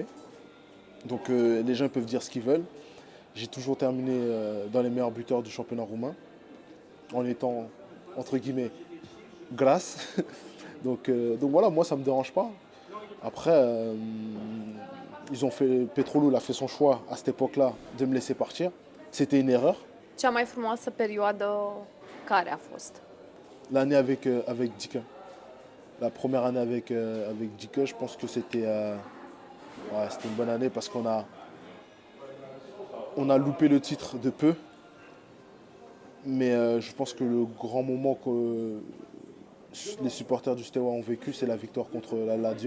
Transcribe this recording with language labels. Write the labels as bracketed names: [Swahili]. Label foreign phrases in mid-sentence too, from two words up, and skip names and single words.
[French] Donc les gens peuvent dire ce qu'ils veulent. J'ai toujours terminé dans les meilleurs buteurs du championnat roumain, en étant, entre guillemets, grâce. donc voilà, moi ça ne me dérange pas. Après, ils ont fait, Petrolul a fait son choix à cette époque-là de me laisser partir. C'était une erreur. [Romanian] Cea mai frumoasă perioadă care a fost? [French] L'année avec Dika. La première année avec Dika, je pense que c'était c'était une bonne année parce on a loupé le titre de peu. Mais je pense que le grand moment que les supporters du Steaua ont vécu, c'est la victoire contre la Lazio.